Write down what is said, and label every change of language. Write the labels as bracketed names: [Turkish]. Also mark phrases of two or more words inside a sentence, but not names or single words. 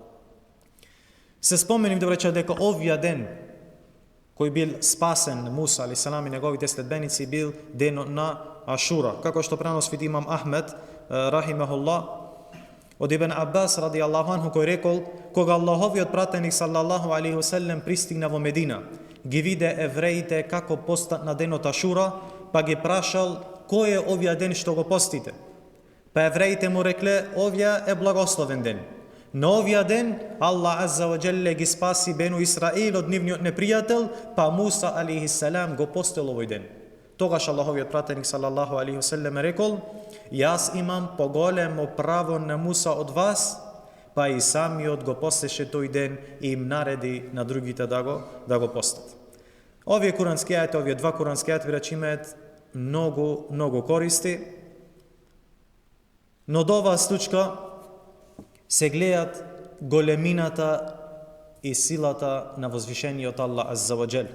[Macedonian] Се споменив да рече дека овија ден кој бил спасен Муса алейхиссалам и неговите следбеници бил денот на Ашура, како што преносви имам Ахмед рахимахуллах од Ибн Аббас [Arabic] رضي الله عنه, [Macedonian] кој рекол: кога Аллаховиот пратеник [Arabic] صلى الله عليه وسلم [Macedonian] пристигна во Медина, ги виде евреите како постат на денот Ашура, па ги прашал: кој е овија ден што го постите? Па евреите му рекле: овија е благословен ден. На овија ден Аллах [Arabic] عز وجل [Macedonian] ги спаси Бену Исраил од нивниот непријател, па Муса алейхиссалам го постил овој ден. Тогаш Аллаховиот пратеник [Arabic] صلى الله عليه وسلم [Macedonian] рекол: јас имам поголемо право на Муса од вас, па и самиот го постеше тој ден и им нареди на другите да го постат. Овие курански ајети, овие два курански ајети рече имаат многу користи, но до оваа случка се гледат големината и силата на возвишениот Аллах [Arabic] عز وجل.